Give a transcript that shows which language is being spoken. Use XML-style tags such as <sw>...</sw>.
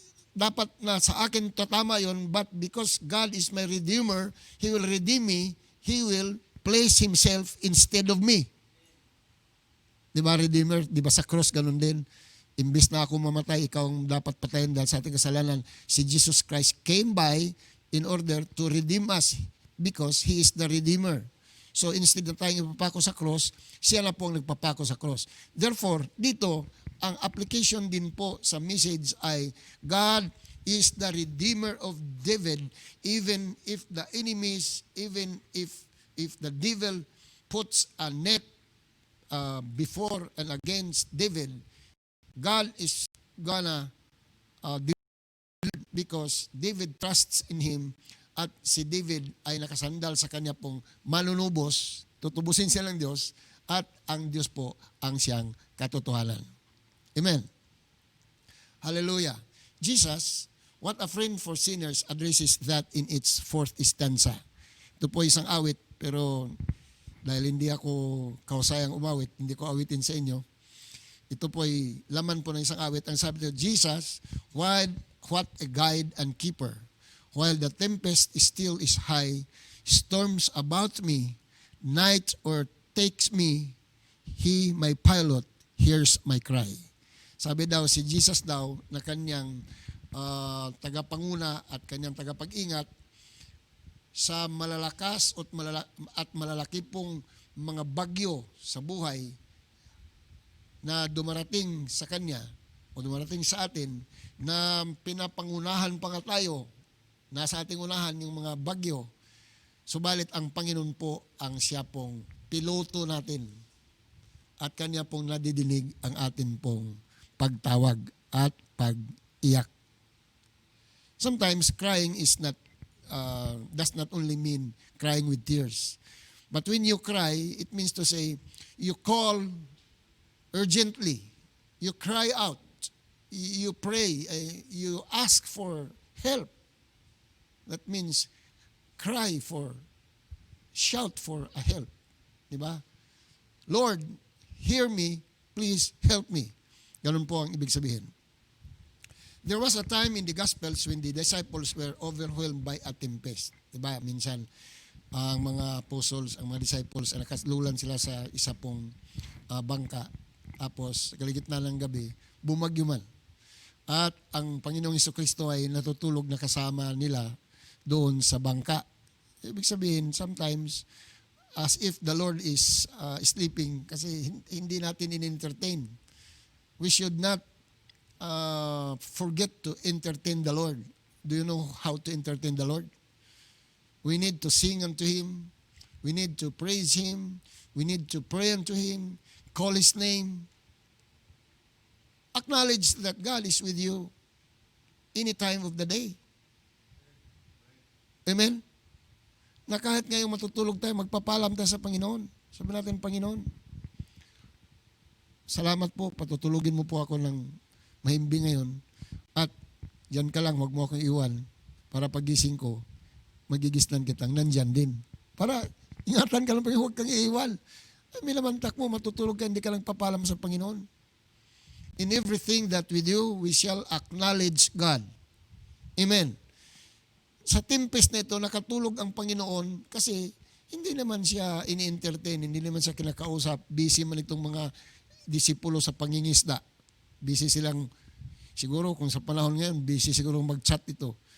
<tl>Dapat na sa akin tatama yon,</tl> <en>but because God is my Redeemer, He will redeem me, He will place Himself instead of me.</en> <tl>Di ba, Redeemer? Di ba sa cross ganun din? Imbis na ako mamatay, ikaw ang dapat patayin dahil sa ating kasalanan.</tl> <en>Si Jesus Christ came by in order to redeem us because He is the Redeemer.</en> <tl>So instead na tayong ipapako sa cross, siya na po ang nagpapako sa cross.</tl> <en>Therefore,</en> <tl>dito, ang application din po sa message ay</tl> <en>God is the Redeemer of David, even if the enemies, even if the devil puts a net before and against David, God is gonna because David trusts in Him</en> <tl>at si David ay nakasandal sa kanya pong manunubos, tutubusin siya ng Diyos at ang Diyos po ang siyang katotohanan. Amen. Hallelujah. Jesus</tl> <en>What a Friend for Sinners addresses that in its fourth stanza.</en> <tl>Ito po isang awit, pero dahil hindi ako kausayang umawit, hindi ko awitin sa inyo. Ito po ay laman po ng isang awit. Ang sabi nito,</tl> <en>Jesus, what a guide and keeper. While the tempest still is high, storms about me, night or takes me, He, my pilot, hears my cry.</en> <tl>Sabi daw, si Jesus daw, na kanyang tagapanguna at kanyang tagapag-ingat sa malalakas at malalaki pong mga bagyo sa buhay na dumarating sa kanya o dumarating sa atin na pinapangunahan pa nga tayo, nasa ating unahan yung mga bagyo. Subalit ang Panginoon po ang siya pong piloto natin at kanya pong nadidinig ang atin pong pagtawag at pag-iyak.</tl> <en>Sometimes crying is not does not only mean crying with tears. But when you cry, it means to say you call urgently. You cry out. You pray. You ask for help. That means cry for, shout for a help. Diba? Lord, hear me. Please help me.</en> <tl>Ganun po ang ibig sabihin.</tl> <en>There was a time in the Gospels when the disciples were overwhelmed by a tempest.</en> <tl>Diba? Minsan, ang mga apostles, ang mga disciples, nakaslulan sila sa isa pong bangka. Tapos, kaligitna ng gabi, bumagyo man. At ang Panginoong Jesucristo ay natutulog na kasama nila doon sa bangka. Ibig sabihin,</tl> <en>sometimes, as if the Lord is sleeping</en> <tl>kasi hindi natin in-entertain.</tl> <en>We should not forget to entertain the Lord. Do you know how to entertain the Lord? We need to sing unto Him. We need to praise Him. We need to pray unto Him. Call His name. Acknowledge that God is with you any time of the day. Amen?</en> <tl>Na kahit ngayong matutulog tayo, magpapalam tayo sa Panginoon. Sabi natin, Panginoon, salamat po, patutulugin mo po ako ng mahimbing ngayon. At diyan ka lang, huwag mo akong iwan. Para pagising ko, magigisnan kitang nandyan din. Para ingatan ka lang, huwag kang iiwan. May lamantak mo, matutulog ka, hindi ka lang papalam sa Panginoon.</tl> <en>In everything that we do, we shall acknowledge God. Amen.</en> <tl>Sa tempest na ito, nakatulog ang Panginoon kasi hindi naman siya ini-entertain, hindi naman siya kinakausap. Busy man itong mga disipulo sa pangingisda. Busy silang, siguro kung sa panahon ngayon, busy siguro mag-chat ito.</tl>